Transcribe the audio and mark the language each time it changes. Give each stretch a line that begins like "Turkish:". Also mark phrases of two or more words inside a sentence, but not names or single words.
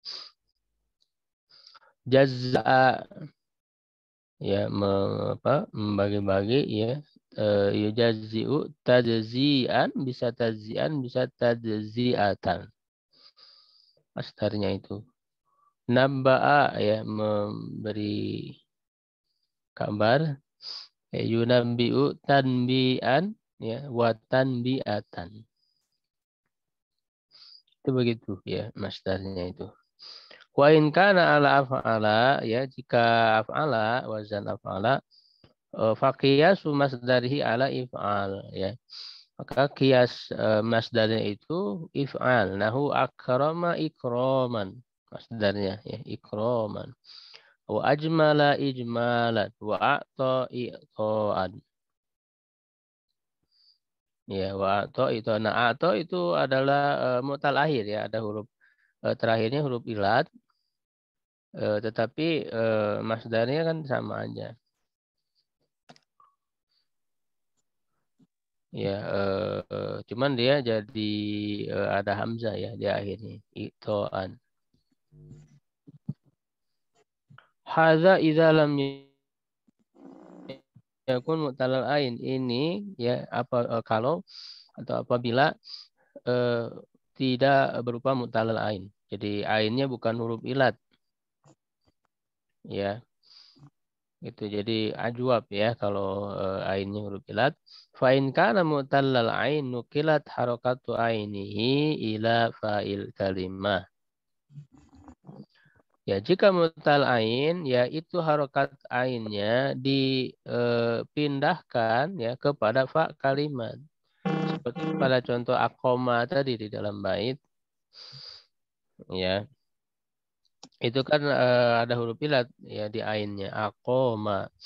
Indonesian: Jazza ya, membagi-bagi ya,
Arabic: يُجَزِّئُ تَجْزِيئًا,
Indonesian: bisa tajzi'an, bisa tajzi'atan. Masdarnya itu. Nabba'a ya, memberi kabar.
Arabic: يُنَبِّئُ تَنْبِيئًا ya, وَتَنْبِئَةً.
Indonesian: Itu begitu ya masdarnya itu.
Arabic: وَإِنْ كَانَ عَلَى أَفْعَلَ,
Indonesian: ya jika
Arabic: af'ala, وَزْن أَفْعَلَ, فَقِيَاسُ مَصْدَرِهِ عَلَى إِفْعَال ya.
Indonesian: Maka kias masdarnya itu if'al.
Arabic: نَحْوُ أَكْرَمَ إِكْرَامًا.
Indonesian: Masdarnya ya,
Arabic: ikraman. وَأَجْمَلَ إِجْمَالًا. وَأَعْطَى إِعْطَاءً.
Indonesian: Ya, wa a'ta itu. Nah, a'ta itu adalah
Arabic: مُعْتَلّ آخِر
Indonesian: ya. Ada huruf terakhirnya huruf ilat. Tetapi masdarnya kan sama aja. Ya, cuman dia jadi ada hamzah ya di akhirnya. Itoan.
Arabic: هَذَا إِذَا لَمْ يَكُنْ مُعْتَلَّ الْعَيْنِ.
Indonesian: Ini ya apa kalau atau apabila tidak berupa
Arabic: مُعْتَلّ الْعَيْن.
Indonesian: Jadi ainnya bukan huruf ilat. Ya. Gitu. Jadi ajwab ya kalau ainnya huruf ilat.
Arabic: فَإِنْ كَانَ مُعْتَلَّ الْعَيْنِ نُقِلَتْ حَرَكَةُ عَيْنِهِ إِلَى فَاءِ الْكَلِمَةِ.
Indonesian: Ya, jika mutal ain, ya itu harokat ainnya dipindahkan ya kepada
Arabic: فَاء الْكَلِمَة.
Indonesian: Seperti pada contoh akoma tadi di dalam bait, ya itu kan ada huruf ilat ya di ainnya akoma.